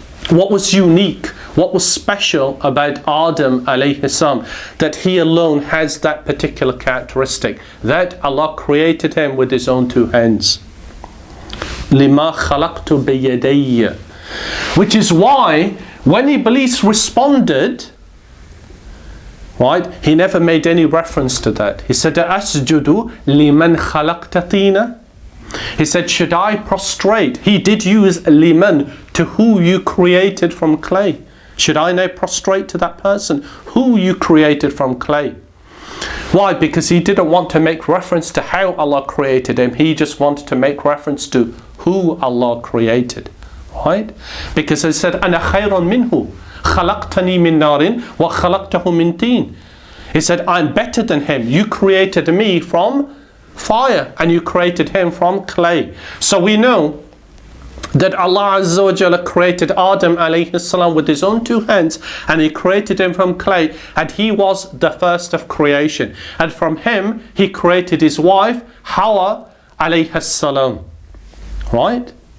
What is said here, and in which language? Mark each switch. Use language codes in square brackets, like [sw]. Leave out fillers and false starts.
[en] What was unique, what was special about Adam alayhi salam, that he alone has that particular characteristic, that Allah created him with his own two hands. [ar] لِمَا خَلَقْتُ بِيَدَيَّ. [en] Which is why when Iblis responded, right, he never made any reference to that. He said, [ar] أَسْجُدُ لِمَنْ خَلَقْتَ طِينًا. [en] He said, should I prostrate? He did use liman, to who you created from clay. Should I now prostrate to that person who you created from clay? Why? Because he didn't want to make reference to how Allah created him. He just wanted to make reference to who Allah created. Right? Because he said, [ar] أَنَا خَيْرٌ مِنْهُ خَلَقْتَنِي مِنْ نَارٍ وَخَلَقْتَهُ مِنْ طِينٍ. [en] He said, I'm better than him. You created me from fire and you created him from clay. So we know that Allah Azza wa Jalla created Adam alayhi salam with his own two hands, and he created him from clay, and he was the first of creation, and from him he created his wife Hawa alayhi salam. Right?